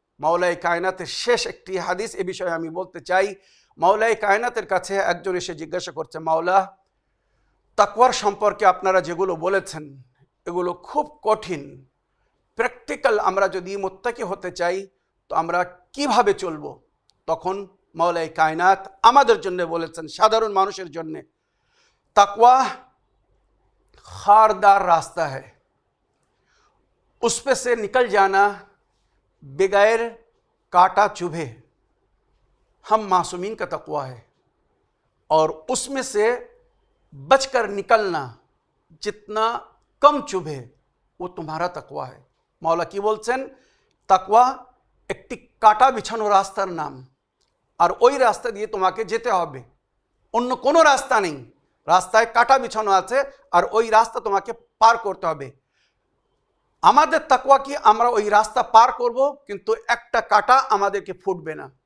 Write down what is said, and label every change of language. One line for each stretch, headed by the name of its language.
Bangla: মাওলাই কায়নাতের শেষ একটি হাদিস এ বিষয়ে আমি বলতে চাই। মাওলাই কায়নাতের কাছে একজন এসে জিজ্ঞাসা করছে, মাওলা, তাকওয়ার সম্পর্কে আপনারা যেগুলো বলেছেন এগুলো খুব কঠিন, প্র্যাকটিক্যাল, আমরা যদি মুত্তাকি হতে চাই তো আমরা কিভাবে চলবো? তখন মাওলাই কায়নাত আমাদের জন্য বলেছেন, সাধারণ মানুষের জন্য, তাকওয়া
Hindi: खारदार रास्ता है, उस पे से निकल जाना बगैर काटा चुभे, हम मासूमीन का तकवा है, और उसमें से बचकर निकलना जितना कम चुभे वो तुम्हारा तकवा है। मौला की
Bangla: बोलছেন তাকওয়া একটি কাটা বিছানো রাস্তার নাম, আর ওই রাস্তা দিয়ে তোমাকে যেতে হবে, অন্য কোনো রাস্তা নেই। রাস্তায় কাটা বিছানো আছে আর ওই রাস্তা তোমাকে পার করতে হবে। আমাদের তাকওয়া কি, আমরা ওই রাস্তা পার করব, কিন্তু একটা কাটা আমাদেরকে ফুটবে না।